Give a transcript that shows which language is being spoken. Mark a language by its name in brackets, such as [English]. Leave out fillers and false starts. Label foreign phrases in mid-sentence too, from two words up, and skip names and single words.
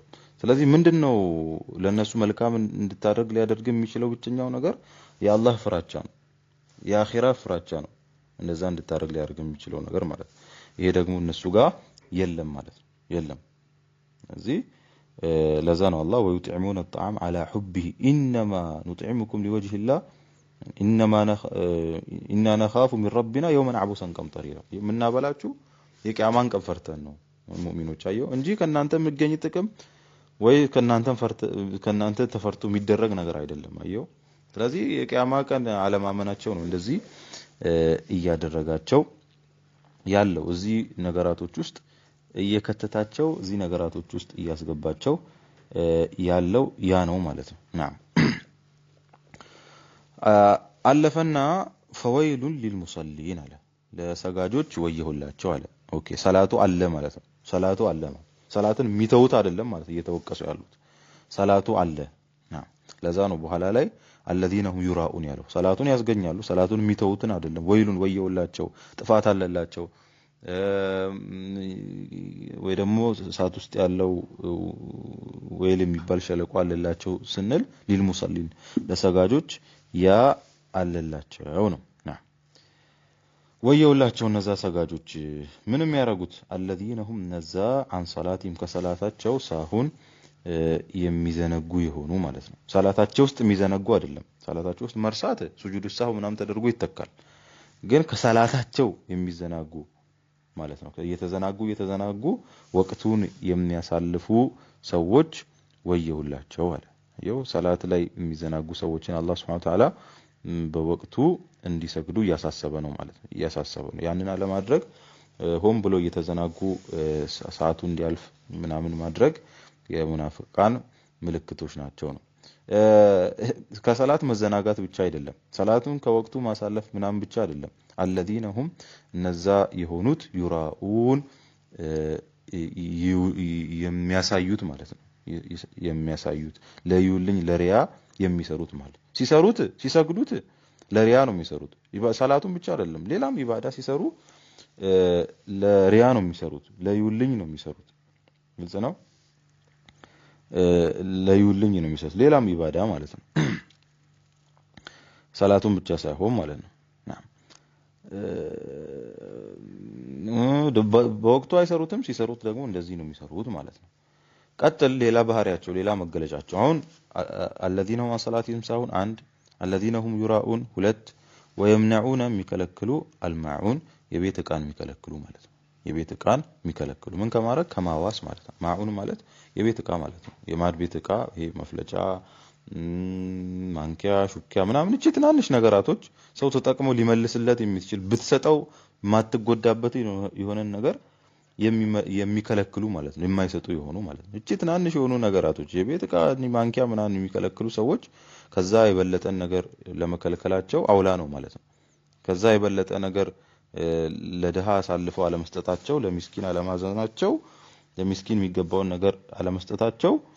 [Amharic] ስለዚህ ምንድነው ለነሱ መልካም እንድታደርግ ሊያደርግ የሚችለው ብቸኛው ነገር የአላህ ፍራቻ ነው፣ የአኺራ ፍራቻ ነው። እንደዛ እንድታደርግ ሊያደርግ የሚችለው ነገር ማለት ይሄ ደግሞ እነሱ ጋር የለም ማለት ነው። የለም። ስለዚህ ለዛ ነው አላህ ወይጥዕሙነ [Arabic] الطعام على حبه انما نطعمكم لوجه الله إنا نخاف من ربنا يوما عبوسا قمطريرا [Amharic] የምናበላችሁ የቂያማን ቀን ፈርተን ነው ሙእሚኖች አየው እንጂ ከናንተ የሚገኝ ጥቅም ወይ ከናንተ ተፈርቶ የሚደረግ ነገር አይደለም። አየው ስለዚህ የቂያማ ቀን አለማመናቸው ነው እንደዚህ እያደረጋቸው ያለው እዚህ ነገራቶች ውስጥ እየከተታቸው እዚህ ነገራቶች ውስጥ እያስገባቸው ያለው ያ ነው ማለት ነው። ናም አለፈና [Arabic] فويل للمصلين [Amharic] አለ ለሰጋጆች ወየሁላቸው አለ። ኦኬ ሰላቱ አለ ማለት ነው። ሰላቱ አለ ማለት ሰላትን የሚተውት አይደለም ማለት እየተወቀሱ ያሉት ሰላቱ አለ። ለዛ ነው በኋላ ላይ [Arabic] الذين هم يراؤون [Amharic] ያለው ሰላቱን ያስገኛሉ ሰላቱን የሚተውትን አይደለም ወይሉን ወየውላቸው ጥፋት አለላቸው ወይ ደግሞ እሳት ውስጥ ያለው ወይል የሚባል ሸለቆ አለላቸው ስንል ሊልሙሰሊን ለሰጋጆች ያ አለላቸው ነው ወየውላቸው እነዛ ሰጋጆች ምንም ያረጉት [Arabic] الذين هم [Amharic] ነዛ عن صلاتهم ከሰላታቸው ሳሁን የሚዘነጉ ይሆኑ ማለት ነው ሰላታቸው ውስጥ የሚዘነጉ አይደለም ሰላታቸው ውስጥ መርሳት [Arabic] سجود السهو [Amharic] ምናም ተደርጎ ይተካል ግን ከሰላታቸው የሚዘናጉ ማለት ነው እየተዘናጉ ወቅቱን የሚያሳልፉ ሰዎች ወየውላቸው አለ ይው ሰላት ላይ የሚዘናጉ ሰዎችን አላህ [Arabic] سبحانه وتعالى [Amharic] በወቅቱ እንዲሰግዱ ያሳሰበ ነው ማለት ነው ያሳሰበ ነው ያንን አለማድረግ ሆም ብሎ እየተዘናጉ ሰዓቱ እንዲያልፍ ምናምን ማድረግ የሙናፊቃን ምልክቶች ናቸው ነው ከሰላት መዘናጋት ብቻ አይደለም ሰላቱን ከወቅቱ ማሳለፍ ምናምን ብቻ አይደለም [Arabic] الذين هم [Amharic] እነዛ የሆኑት ዩራኡን የሚያሳዩት ማለት ነው የሚያሳዩት ለዩልኝ ለሪያ የሚሰሩት ማለት ሲሰሩት ሲሰግዱት ለሪያ ነው የሚሰሩት ሰላቱን ብቻ አይደለም ሌላም ኢባዳ ሲሰሩ ለሪያ ነው የሚሰሩት ለዩልኝ ነው የሚሰሩት ግልጽ ነው ለዩልኝ ነው የሚሰሩት ሌላም ኢባዳ ማለት ነው ሰላቱን ብቻ ሳይሆን ማለት ነው በወቅቱ አይሰሩትም ሲሰሩት ደግሞ እንደዚህ ነው የሚሰሩት ማለት ነው ቀጥል ሌላ ባህሪያቸው ሌላ መገለጫቸው አሁን [Arabic] الذين هم صلاتهم ساهون [Amharic] አንድ [Arabic] الذين هم يراؤون [Amharic] ሁለት ويمنعون የሚከለክሉ الماعون የቤት ዕቃን የሚከለክሉ ማለት ነው የቤት ዕቃን የሚከለክሉ ምን ከማረክ ከማዋስ ማለት ነው ማዑን ማለት የቤት ዕቃ ማለት ነው የማድ ቤት ዕቃ ይሄ መፍለጫ ማንኪያ ሹኪያ ምናምን እቺ ትናንሽ ነገራቶች ሰው ተጠቅሞ ሊመልስለት የሚችል ብትሰጠው ማትጎዳበት የሆነ ነገር የሚከለክሉ ማለት ነው የማይሰጡ የሆኑ ማለት ነው እቺ ትናንሽ የሆኑ ነገራቶች የቤት ዕቃ ማንኪያ ምናምን የሚከለክሉ ሰዎች ከዛ የበለጠን ነገር ለመከልከላቸው አውላ ነው ማለት ነው ከዛ የበለጠ ነገር ለደሃ አሳልፈው አለመስጠታቸው ለሚስኪን አለማዘናቸው ለሚስኪን የሚገባውን ነገር አለመስጠታቸው